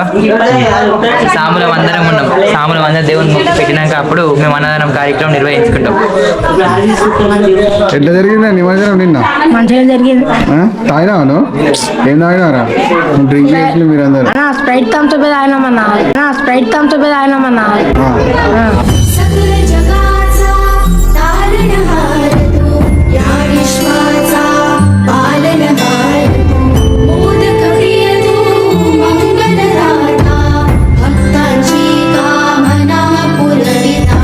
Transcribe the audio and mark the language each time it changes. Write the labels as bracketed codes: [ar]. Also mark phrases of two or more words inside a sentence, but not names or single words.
[te] సాములం అందరం ఉన్నాం, సాములం అందరం దేవుని ముక్కు పెట్టినాక అప్పుడు మేము అన్నదానం కార్యక్రమం నిర్వహించుకుంటాం. ఎట్లా జరిగిందా నిమజ్జనం నిన్న? మంచిగా జరిగింది. తాగినావాను? ఏం తాగినారా? డ్రింక్ చేసి మీరు అందరు? స్ప్రైట్ థమ్స్ అప్ తాగినామన్నా. స్ప్రైట్ థమ్స్ అప్ తాగినామన్నా. [mr] सकल जगाचा तारणहार तू, या विश्वाचा पालनहार तू, मोदक प्रिय तू, मंगलदाता, भक्तांची कामना पुरविता.